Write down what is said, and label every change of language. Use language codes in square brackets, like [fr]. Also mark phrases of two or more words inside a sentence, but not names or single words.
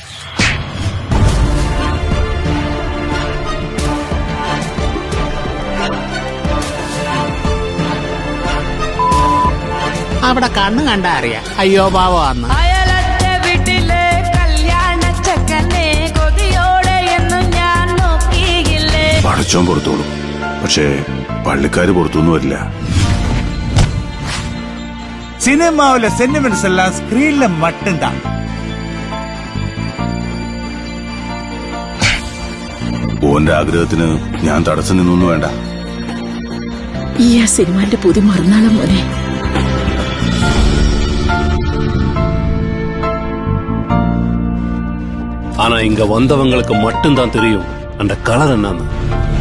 [ml] അവിടെ കണ്ണു കണ്ടാ അറിയാം അയ്യോ പാവന്ന്. പടച്ചോൻ പുറത്തോളും, പക്ഷേ പള്ളിക്കാര് പുറത്തൊന്നും വരില്ല. [ta] சினிமாவில சென்டிமெண்ட்ஸ் எல்லாம் ஸ்கிரீன்ல மட்டும்தான். [ml] ഓന്റെ ആഗ്രഹത്തിന് ഞാൻ തടസ്സം നിന്നൊന്നും വേണ്ട. ഈ ആ സിനിമാന്റെ പുതിയ മറുനാളം മോനെ. [ta] ஆனா இங்க வந்தவங்களுக்கு மட்டும்தான் தெரியும் அந்த கலர் என்னன்னு.